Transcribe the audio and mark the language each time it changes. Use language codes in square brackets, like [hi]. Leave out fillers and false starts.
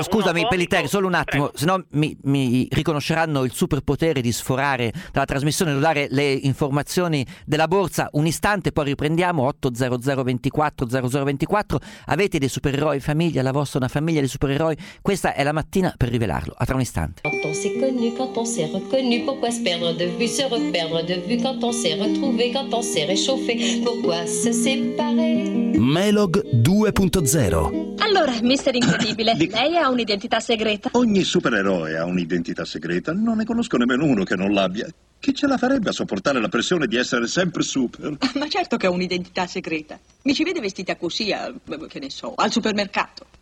[it] Scusami Pellitteri, solo un attimo, se no mi riconosceranno il superpotere di sforare dalla trasmissione, di dare le informazioni della borsa. Un istante, poi riprendiamo. 800240024. Avete dei supereroi in famiglia? La vostra è una famiglia di supereroi? Questa è la mattina per rivelarlo. A tra un istante. [fr] Quand on s'est connu, quand on s'est reconnu, pourquoi se perdre de vue, se reperdre de vue, quand on s'est retrouvé, quand on s'est réchauffé, pourquoi se séparer? [it] Melog 2.0. Allora, mister Incredibile, lei ha un'identità segreta? Ogni supereroe ha un'identità segreta. Non ne conosco nemmeno uno che non l'abbia. Chi ce la farebbe a sopportare la pressione di essere sempre super? Ma certo che ho un'identità segreta. Mi ci vede vestita così, che ne so, al supermercato.